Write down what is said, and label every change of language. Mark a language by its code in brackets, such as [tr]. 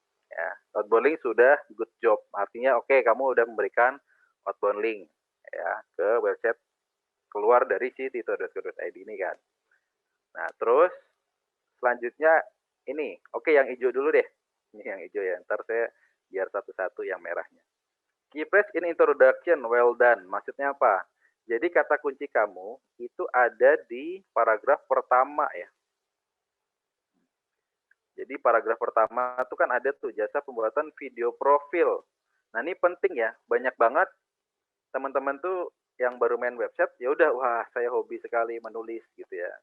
[id] Ya, outbound link sudah [en] good job. [id] Artinya oke, kamu udah memberikan outbound link ya ke website keluar dari si tito.co.id ini kan. Nah terus selanjutnya ini, oke yang hijau dulu deh. Ini yang hijau ya, ntar saya biar satu-satu yang merahnya. [en] Key phrase in introduction, well done. [id] Maksudnya apa? Jadi kata kunci kamu itu ada di paragraf pertama ya. Jadi paragraf pertama itu kan ada tuh jasa pembuatan video profil. Nah ini penting ya, banyak banget teman-teman tuh yang baru main website, ya udah wah saya hobi sekali menulis gitu ya.